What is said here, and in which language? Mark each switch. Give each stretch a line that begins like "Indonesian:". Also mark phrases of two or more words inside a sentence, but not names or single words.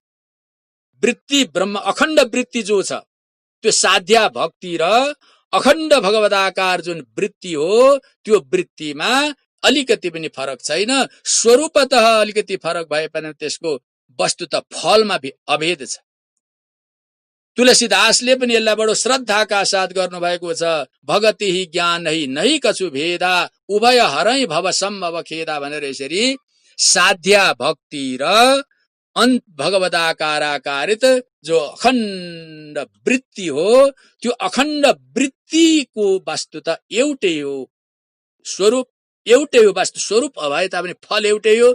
Nepali: वृत्ति ब्रह्म अखण्ड वृत्ति जो छ त्यो साध्या भक्ति र अखण्ड भगवदाकार जुन वृत्ति हो, त्यो वृत्तिमा अलिकति पनि फरक छैन। स्वरूपतः अलिकति फरक भए पनि त्यसको वस्तुतः फलमा अभेद छ। तुलसीदासले पनि यसलाई बडो श्रद्धाका साथ गर्नुभएको छ।
Awadhi: भगति ही ज्ञान ही नहि कछु भेदा उभय हरै भव सम्भव खेदा
Nepali: भनेर यसरी साध्या भक्ति र भगवदाकाराकारित जो अखण्ड वृत्ति हो, त्यो अखण्ड वृत्तिको वस्तुतः एउटै हो। स्वरूप एउटै हो, वास्तु स्वरूप भए तापनि फल एउटै हो।